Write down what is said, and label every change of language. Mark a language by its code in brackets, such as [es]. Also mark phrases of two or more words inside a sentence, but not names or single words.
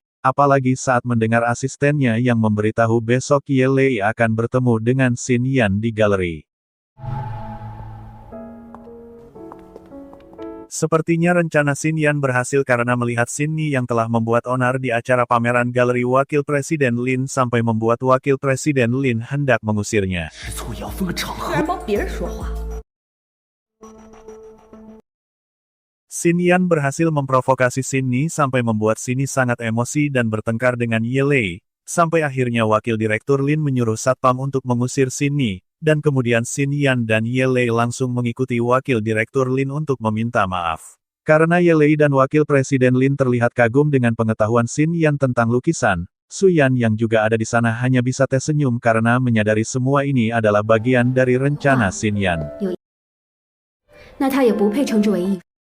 [id] Apalagi saat mendengar asistennya yang memberitahu besok Ye Lei akan bertemu dengan Xin Yan di galeri. Sepertinya rencana Xin Yan berhasil karena melihat Xin Ni yang telah membuat onar di acara pameran galeri Wakil Presiden Lin sampai membuat Wakil Presiden Lin hendak mengusirnya. [zh] 吃醋也要分个场合。居然帮别人说话。 [id] Xin Yan berhasil memprovokasi Xin Ni sampai membuat Xin Ni sangat emosi dan bertengkar dengan Ye Lei, sampai akhirnya Wakil Direktur Lin menyuruh Satpam untuk mengusir Xin Ni, dan kemudian Xin Yan dan Ye Lei langsung mengikuti Wakil Direktur Lin untuk meminta maaf. Karena Ye Lei dan Wakil Presiden Lin terlihat kagum dengan pengetahuan Xin Yan tentang lukisan, Su Yan yang juga ada di sana hanya bisa tersenyum karena menyadari semua ini adalah bagian dari rencana Xin Yan. [zh] 那他也不配称之为艺术。